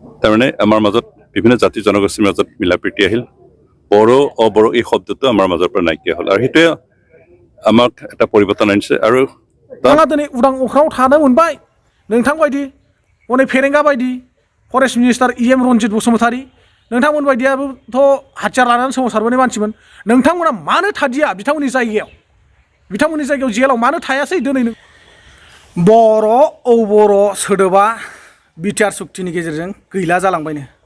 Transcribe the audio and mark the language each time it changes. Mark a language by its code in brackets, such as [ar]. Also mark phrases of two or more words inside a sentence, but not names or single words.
[as] তাৰমানে আমাৰ মাজত বিভিন্ন জাতি জনগোষ্ঠীৰ মাজত মিলা প্ৰীতি আহিল বড়ো অবড়ো এই শব্দটো আমাৰ মাজৰ পৰা নাইকিয়া হ'ল আৰু সেইটোৱে আমাক এটা পৰিৱৰ্তন আনিছে আৰু [brx] नोंथाङा दिनै उदां अख्राङाव थानो मोनबाय नोंथां बायदि हनै फेरेंगा बायदि [en] forest minister [brx] इएम रन्जित बसुमतारी नोंथांमोन बायदियाबोथ' हाथियार लानानै सोमावसारबोनाय मानसिमोन नोंथांमोना मानो थादिया बिथांमोननि जायगायाव जेलाव मानो थायासै दिनै बर' बर' सोदोबा बिटिआर सुक्तिनि गेजेरजों गैला जालांबायनो